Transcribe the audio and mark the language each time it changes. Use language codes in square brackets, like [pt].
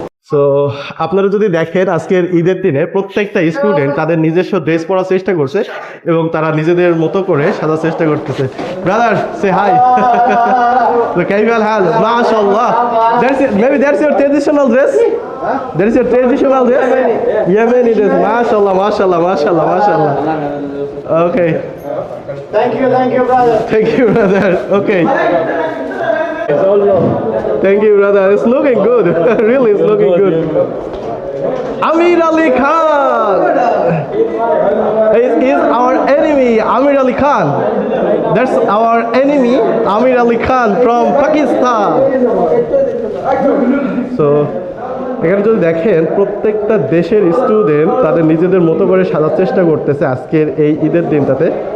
[bn] So আপনারা যদি দেখেন আজকের ঈদের দিনে প্রত্যেকটা স্টুডেন্ট তাদের নিজস্ব ড্রেস পরার চেষ্টা করছে এবং তারা নিজেদের মতো করে সাজার চেষ্টা করতেছে। [en] Brother সে hi. [ar] كيف الحال? ما شاء الله. [en] Maybe that's your traditional dress? That is your traditional dress? Yemeni dress. [ar] ما شاء الله, ما شاء الله, ما شاء الله, ما شاء الله. Okay. [en] Thank you, brother. Thank you, brother. Okay. Thank you, brother. It's looking good. Really, it's looking good. Amir Ali Khan is our enemy. Amir Ali Khan. That's our enemy. Amir Ali Khan from Pakistan. [bn] So, এখানে যদি দেখেন প্রত্যেকটা দেশের student তাদের নিজেদের মতো করে সাজার চেষ্টা করতেছে আজকের এই ঈদের দিনটাতে।